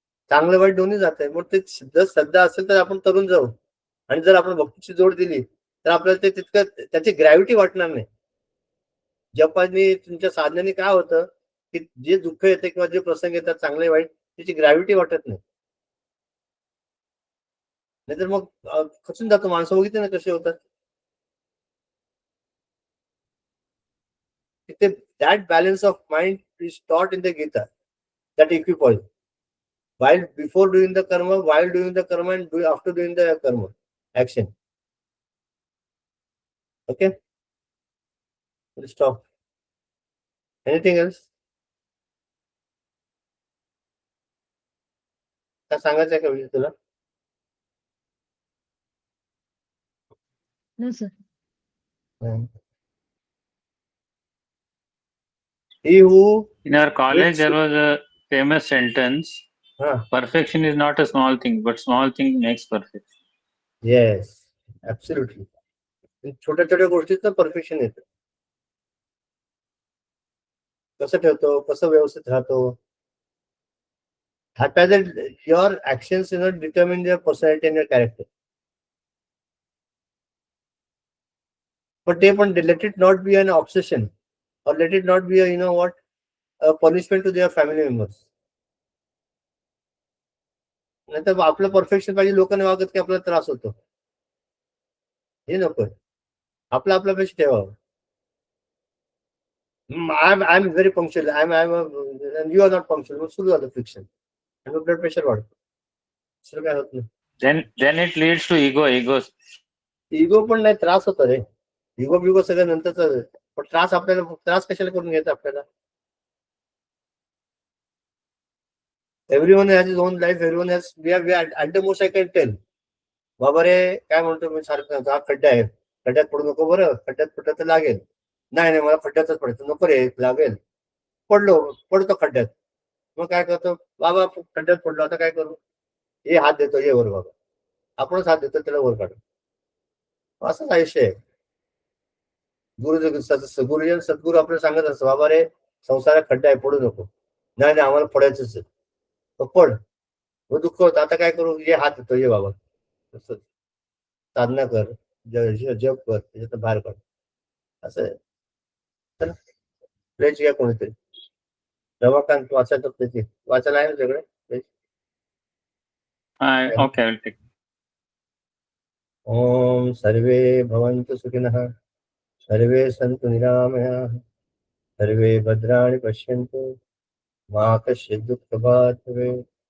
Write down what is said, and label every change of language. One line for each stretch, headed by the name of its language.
Marathi: चांगलं वाईट दोन्ही जात आहे. मग ते जर श्रद्धा असेल तर आपण तरुण जाऊ, आणि जर आपण भक्तीची जोड दिली तर आपल्याला ते तितकं त्याची ग्रॅव्हिटी वाटणार नाही. जपानी तुमच्या साधनेने काय होतं की जे दुःख येते किंवा जे प्रसंग येतात चांगले वाईट, त्याची ग्रॅव्हिटी वाटत नाही. नाहीतर मग खचून जातो. माणसं बघितले ना कसे होतात.
English: That balance of mind is taught in the Gita. That equipoise. While before doing the karma, while doing the karma, and after doing the karma action. Okay. We'll stop. Anything else?
Marathi: काय सांगायचं आहे का विषय तुला?
English: No, sir. He who In our college, there was a famous sentence: perfection is not a small thing, but small thing makes perfect. Yes, absolutely.
Marathi: छोट्या छोट्या गोष्टीचं perfection येतं. कसं ठेवतो, कसं व्यवस्थित राहतो.
English: Your actions determine your personality and your character. But let it not be an obsession, or let it not be a punishment to their family members.
Marathi: नाही तर आपलं परफेक्शन पाहिजे, लोकांनी वागत की आपल्याला त्रास होतो. हे नको. आपलं आपल्यापेक्षा ठेवावं.
English: I'm very punctual. And you are not punctual.
Marathi: मग सुरू झालं फ्रिक्शन आणि ब्लड प्रेशर वाढतो. दुसरं काय होत नाही.
English: Then it leads to ego.
Marathi: Ego पण नाही, त्रास होतो रे. इगो सगळं नंतरच. पण त्रास कशाला करून घ्यायचा आपल्याला.
English: Everyone has his own life. Everyone has. We are at the most I can tell.
Marathi: बाबा रे काय म्हणतो मी सारखं, हा खड्डा आहे, खड्ड्यात पडू नको बरं, खड्ड्यात पडलं तर लागेल. नाही मला खड्ड्यातच पडायचं, नको रे लागेल. पडतो खड्ड्यात. मग काय करतो, बाबा खड्ड्यात पडलो, आता काय करू, हे हात देतो, ये वर बाबा. आपणच हात देतो, त्याला वर काढू. असंच आयुष्य आहे. गुरुजन सद्गुरू आपल्याला सांगत असतं, बाबा रे संसारात खड्डा आहे, पडू नको. नाही आम्हाला पडायचंच आहे. पड, दुःख होतं, आता काय करू, ये हात देतो, ये बाबा. साधना कर, जप कर, त्याच्यात बाहेर काढ. असं प्लेच घ्या कोणीतरी. रमाकांत वाचायचं त्याची वाचायला आहे ना सगळं.
English: Okay, I will take.
Sanskrit: ओम सर्वे भवन्तु सुखिनः, सर्वे सन्तु निरामयाः, सर्वे भद्राणि पश्यन्तु, मा कश्चित् दुःखभाग् भवेत्.